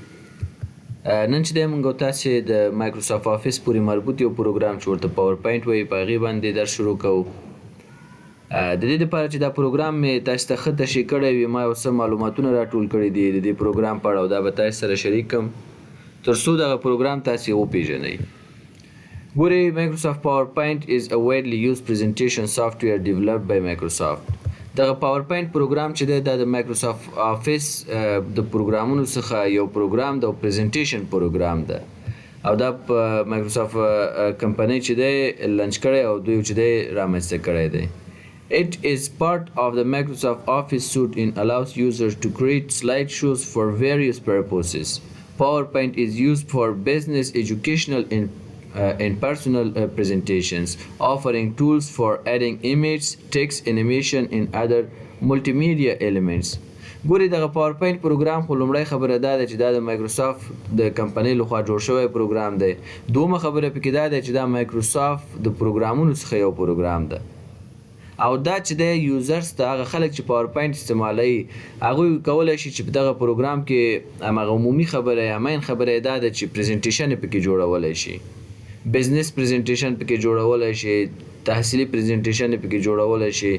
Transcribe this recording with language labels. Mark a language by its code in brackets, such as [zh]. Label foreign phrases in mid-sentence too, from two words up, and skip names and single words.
[ps] نن چې دی موږ او تاسې د مایکروسافټ آفیس پورې مربوط یو پروګرام چې ورته پاور پوینټ وایي په هغې باندې درس شروع کوو. د دې دپاره چې دا پروګرام مې تاسو ته ښه تشریح کړی وي، ما یو څه معلوماتونه راټول کړي دي د دې پروګرام په اړه او دا به تاسو سره شریک کړم تر څو دغه پروګرام تاسې وپېژنئ. ګورئ، [en] Microsoft PowerPoint is a widely used presentation software developed by Microsoft. [ps] دغه PowerPoint پروګرام چې دی دا د Microsoft Office د پروګرامونو څخه یو پروګرام د پریزنټیشن پروګرام ده او دا په Microsoft کمپنۍ چې دی لانچ کړی او دوی چې دی رامنځته کړی دی. [en] It is part of the Microsoft Office suite and allows users to create slideshows for various purposes. PowerPoint is used for business, educational, and personal presentations, offering tools for adding image, text, animation, and other multimedia elements. [ps] ګوري دغه PowerPoint پروګرام خو لومړی خبره دا ده چې دا د مایکروسافت د کمپنۍ لخوا جوړ شوی پروګرام دی. دومه خبره پکې دا ده چې دا مایکروسافت د پروګرامونو څخه یو پروګرام ده او دا چې د یوزرز ته هغه خلک چې PowerPoint استعمالوي هغوی کولی شي چې په دغه پروګرام کې همغه عمومي خبره یا مین خبره یې دا ده چې پریزنټیشن یې پکې جوړولی شي، [en] business presentation [ps] پکې جوړولی شي، تحصیلي پریزنټیشن پکې جوړولی شي.